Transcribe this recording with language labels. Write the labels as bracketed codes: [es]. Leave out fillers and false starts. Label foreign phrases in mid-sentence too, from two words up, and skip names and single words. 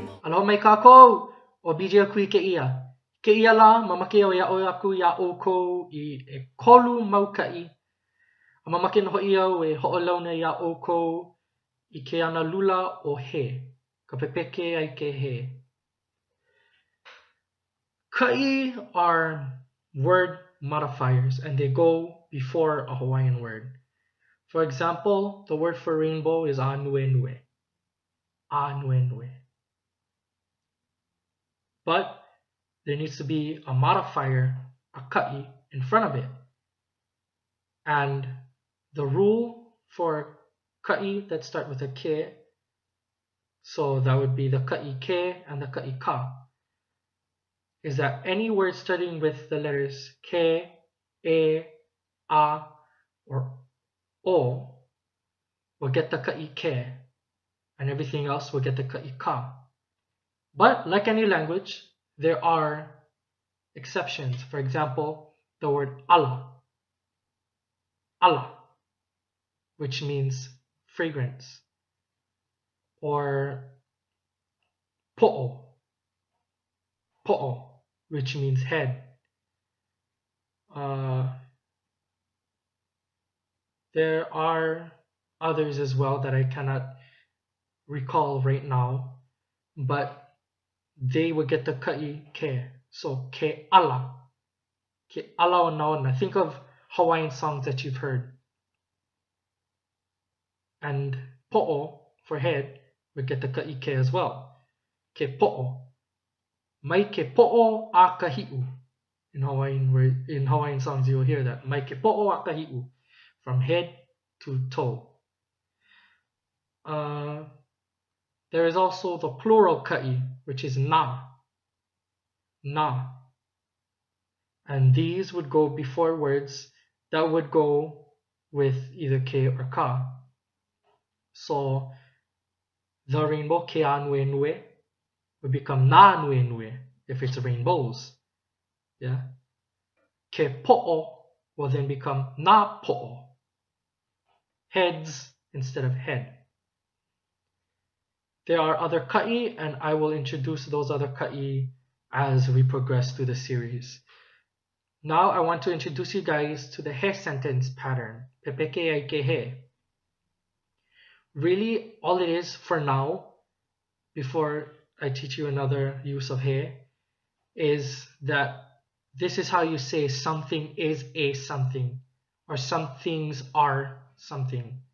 [haw] Aloha mai Kākou, o bijia kui kēia. Kēia la, mamake o iaʻu aku ia ʻōkou I ʻekolu mau kaʻi. A mamake no hoʻi au e hoʻolauna ia ʻōkou I ke ana lula o he, ka pepeke ʻaike he. [en] Kaʻi are word modifiers and they go before a Hawaiian word. For example, the word for rainbow is ānuenue. Ānuenue. But there needs to be a modifier, a kaʻi, in front of it. And the rule for kaʻi that start with a ke, so that would be the kaʻi ke and the kaʻi ka, is that any word starting with the letters ke, e, a, or o will get the kaʻi ke, and everything else will get the kaʻi ka. But like any language, there are exceptions. For example, the word ala, ala, which means fragrance, or poʻo, poʻo, which means head. There are others as well that I cannot recall right now, but they would get the kaʻi ke. [haw] So ke ala o naona. [en] Think of Hawaiian songs that you've heard. And poʻo for head would get the kaʻi ke as well. [haw] Ke poʻo. Mai ke poʻo a kahiʻu. [en] In Hawaiian songs you will hear that. [haw] Mai ke poʻo a kahiʻu. [en] From head to toe. There is also the plural kaʻi, which is na. Na. And these would go before words that would go with either ke or ka. So the rainbow [haw] ke ānuenue [en] would become [haw] na ānuenue [en] if it's rainbows. Yeah. [haw] Ke poʻo [en] will then become [haw] na poʻo. [en] Heads instead of head. There are other kaʻi, and I will introduce those other kaʻi as we progress through the series. Now I want to introduce you guys to the he sentence pattern. [haw] Pepeke ʻaike he. [en] Really, all it is for now, before I teach you another use of he, is that this is how you say something is a something, or some things are something.